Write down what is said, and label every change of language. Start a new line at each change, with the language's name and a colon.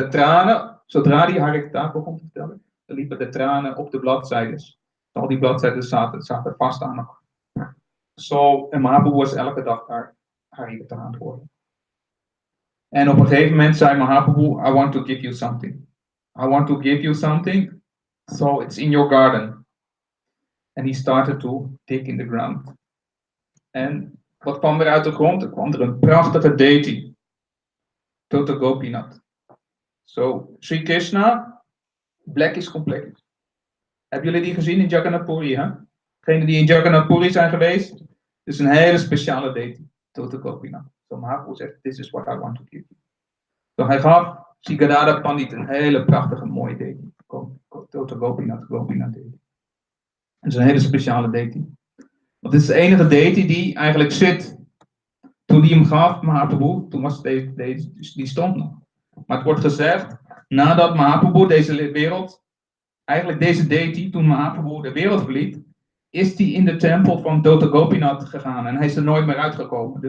Dutch: De tranen, zodra die Harikata begon te vertellen, dan liepen de tranen op de bladzijden. Al die bladzijden zaten vast aan elkaar. En Mahaprabhu was elke dag daar Harikata aan het horen. En op een gegeven moment zei Mahaprabhu,
English: I want to give you something. I want to give you something, so it's in your garden. And he started to dig in the ground.
Dutch: En wat kwam er uit de grond? Er kwam er een prachtige deity. Tota Gopinath.
English: So, Sri Krishna, black is complex.
Dutch: Hebben jullie die gezien in Jagannath Puri? Hè? Degenen die in Jagannath Puri zijn geweest, het is een hele speciale deity. Tota Gopinath.
English: So Mahaprabhu
Dutch: zegt,
English: this is what I want to give you.
Dutch: So hij gaf Sri Gadadhara Pandit een hele prachtige mooie deity. Tota Gopinath, Gopinath deity. Het is een hele speciale deity. Want het is de enige deity die eigenlijk zit. Toen die hem gaf, Mahaprabhu, toen was die stond nog. Maar het wordt gezegd, nadat Mahaprabhu deze wereld, eigenlijk deze deity, toen Mahaprabhu de wereld verliet, is hij in de tempel van Tota Gopinath gegaan en hij is er nooit meer uitgekomen.